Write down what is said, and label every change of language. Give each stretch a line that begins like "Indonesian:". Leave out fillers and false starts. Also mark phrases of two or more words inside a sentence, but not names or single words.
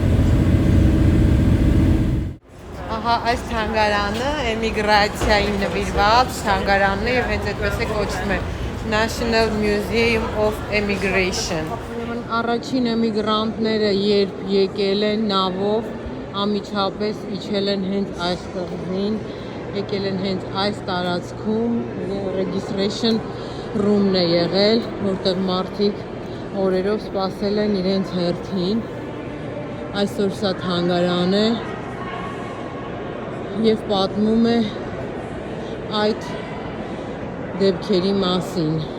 Armenian: Ահա այս թանգարանը էմիգրացիային նվիրված թանգարանն է եւ հենց այդպես է կոչվում է National Museum of Emigration։ Առաջին էմիգրանտները երբ եկել են նավով, անմիջապես իջել են հենց այս կղզին, եկել են հենց այս տարածքում,
English: registration room-
Armenian: ն է եղել, որտեղ մարդիկ օրերով սպասել են իրենց հերթին։ Այսօր սա թանգարան է և պատմում է այդ դեպքերի մասին։